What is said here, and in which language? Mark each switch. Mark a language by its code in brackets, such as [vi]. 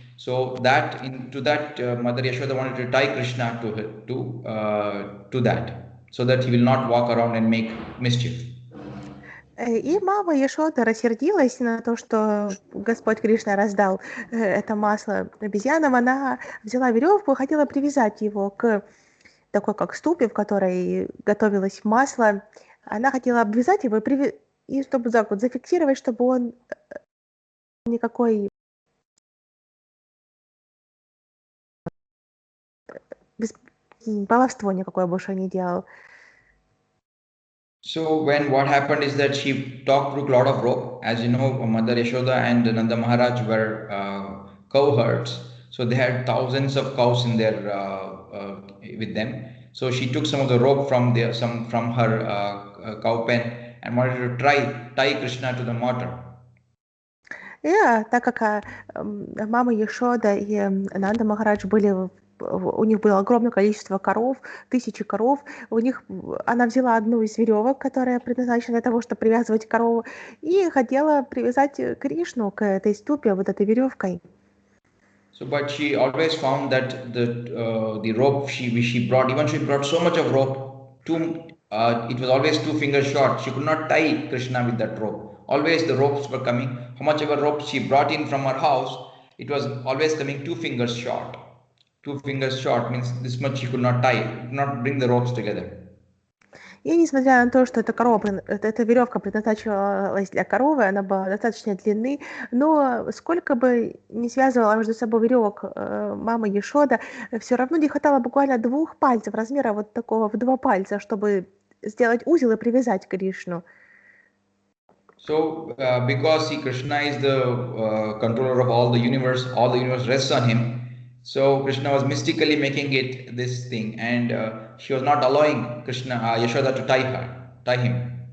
[en] So Mother Yashoda wanted to tie Krishna to that, so that he will not walk around and make mischief. [ru] И мама Яшода рассердилась на то, что Господь Кришна раздал это масло обезьянам. Она взяла веревку и хотела привязать его к такой как ступе, в которой готовилось масло. Она хотела обвязать его и чтобы так вот зафиксировать, чтобы он никакой баловство никакое больше не делал. [en] So what happened is that she talked through a lot of rope. As you know, Mother Yashoda and Nanda Maharaj were cow herds. So they had thousands of cows in their with them. So she took some of the rope from her cow pen and wanted to tie Krishna to the mortar. [ru] Так как мама Яшода и Нанда Махарадж у них было огромное количество коров, тысячи коров. Она взяла одну из веревок, которая предназначена для того, чтобы привязывать корову, и хотела привязать Кришну к этой ступе вот этой веревкой. [en] So, but she always found that the rope she brought so much of rope, it was always 2 fingers short. She could not tie Krishna with that rope. Always the ropes were coming. How much ever rope she brought in from her house, it was always coming 2 fingers short. 2 fingers short means this much she could not tie, could not bring the ropes together. [ru] И несмотря на то, что эта веревка предназначалась для коровы, она была достаточно длины, но сколько бы ни связывала между собой веревок мама Яшода, все равно не хватало буквально 2 пальцев, размера вот такого в 2 пальца, чтобы сделать узел и привязать Кришну. [en] So, because Krishna is the controller of all the universe rests on him. So Krishna was mystically making it this thing, and she was not allowing Yashoda to tie him.